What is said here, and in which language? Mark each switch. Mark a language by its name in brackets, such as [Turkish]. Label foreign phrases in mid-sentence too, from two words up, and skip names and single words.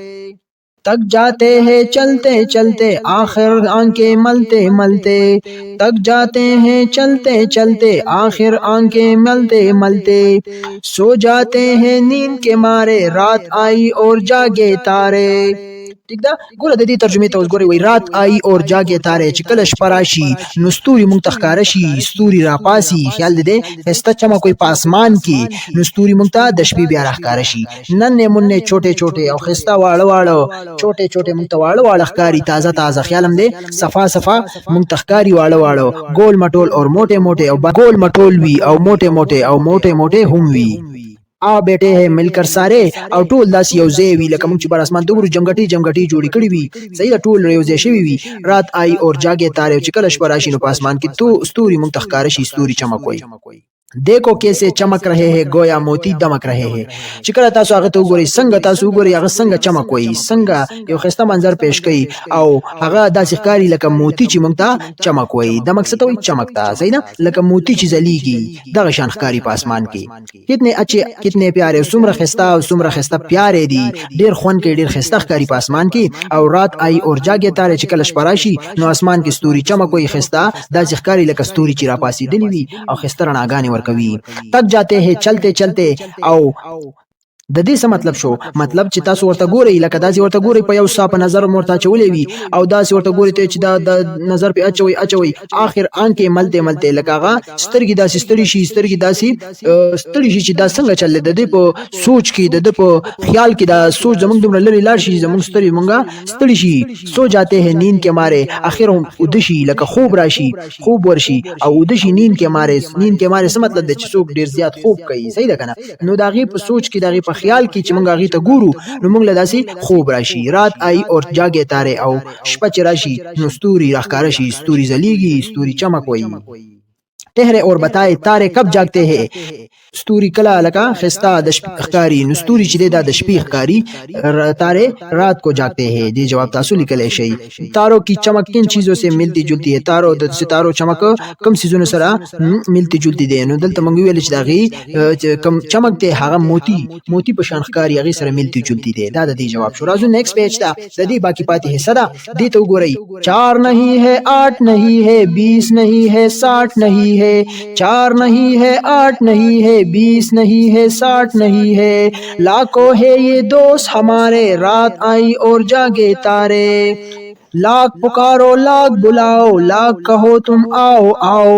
[Hindi] तक जाते हैं चलते चलते, आखिर आंखें मलते मलते, तक जाते हैं चलते चलते, आखिर आंखें मलते मलते, सो जाते हैं नींद के मारे, रात आई और जागे तारे. [Pashto] ٹھیک ده. ګوره د دې ترجمه ته وګورئ. وای [Hindi] रात आई और जागे तारे [Pashto] چې کله شپه راشي نو ستوري مونږ ته ښکاره شي، ستوري راپاسي. خیال دې خسته چمک کوي په اسمان کې نو ستوري مونږ ته د شپې بیا راښکاره شي. ننه مونږه [Hindi] छोटे छोटे [Pashto] او خسته واړه واړه [Hindi] छोटे छोटे [Pashto] مونږ ته واړه واړه ښکاری، تازه تازه. خیالم دې صفا صفا مونږ ته ښکاری واړه واړه، [Hindi] गोल मटोल और मोटे मोटे [Pashto] او [Hindi] गोल मटोल [Pashto] وی او موټه موټه او موټه موټه هم وی. [Hindi] आ बैठे हैं मिलकर सारे [Pashto] او ټول داس یو ځای وی لکه موږ چې بر اسمان دغه جمګټي جمګټي جوړی کړی وی. صحیح ده. ټول یو ځای شوی وی. [Hindi] रात आई और जागे तारे [Pashto] چې کله شپه راشي نو په اسمان کې تو ستوري موږ تخکار شي، ستوري چمک وي. [Hindi] देखो कैसे चमक रहे हैं गोया मोती दमक रहे हैं. [Pashto] چې کله تاسو هغه ته وګورئ څنګه تاسو وګورئ هغه څنګه چمک وي، څنګه یو خسته منظر پیش کړي او هغه داسې ښکاری لکه موتی چې موږ ته چمک وي. دمک څه ته وي؟ چمک ته. صحیح ده. لکه موتی چې ځلیږي دغه شان ښکاری په اسمان کې. [Hindi] कितने अच्छे कितने प्यारे, [Pashto] څومره خسته او څومره خسته پیارې دي، ډیر خوند کوي، ډیر خسته ښکاری په اسمان کې. او [Hindi] रात आई और जागे तारे [Pashto] چې کله شپه راشي نو اسمان کې ستوري چمک وي، خسته داسې ښکاری لکه ستوري چې راپاسېدلي وي او خسته رڼاګانې ورکوي. [Hindi] थक जाते हैं चलते चलते [Pashto] او د دې څه مطلب شو؟ مطلب چې تاسو ورته ګورئ لکه داسې ورته ګورئ په یو څه په نظر ورته چولې وي او داسې ورته ګورئ ته چې دا د نظر په اچوي [Hindi] आखिर आंखें मलते मलते [Pashto] لکه هغه سترګې داسې ستړي شي، سترګې داسې ستړي شي چې دا څنګه چل د دې په سوچ کې د په خیال کې دا سوچ زمونږ دومره لري لاړ شي، زمونږ ستړي مونږه ستړي شي. [Hindi] सो जाते हैं नींद के मारे, [Pashto] اخر هم ودشي لکه خوب راشي، خوب ورشي او ودشي [Hindi] नींद के मारे. नींद के मारे [Pashto] څه مطلب دی؟ چې څوک ډیر زیات خوب کوي. صحیح ده کنه. نو دا غي په سوچ کې دا غي په خیال کې چې مونږ هغه ته ګورو نو مونږ له داسې خوب راشي. [Hindi] रात आई और जागे तारे [Pashto] او شپه چې راشي نو ستوري راښکاره شي، ستوري ځلیږي، ستوري چمک وي. [Hindi] ठहरे और बताए तारे कब जागते हैं. [Pashto] ستوري کلا لکا خستا د شپې ښکاری نو ستوري چې د شپې ښکاری [Hindi] तारे रात को जागते हैं. [Pashto] دې جواب تاسو لیکلی شئ. [Hindi] तारों की चमक किन चीजों से मिलती जुलती है. [Pashto] तारों د ستارو چمک کم سيزونو سره [Hindi] मिलती जुलती [Pashto] دي. نو دلته مونږ ویل چې داغي کم چمک ته هغه موتی په شان ښکاری هغه سره [Hindi] मिलती जुलती [Pashto] دي. دا د دې جواب شو. راځو نیکسٹ پیج ته. د دې باقی پاتې حصہ ده دې ته وګورئ. [Hindi] 4 नहीं है 8 नहीं है 20 नहीं है 60 नहीं है. 4 नहीं है 8 नहीं है 20 नहीं है 60 नहीं है. लाखों है ये दोस्त हमारे रात आई और जागे तारे. लाख पुकारो लाख बुलाओ लाख कहो तुम आओ आओ.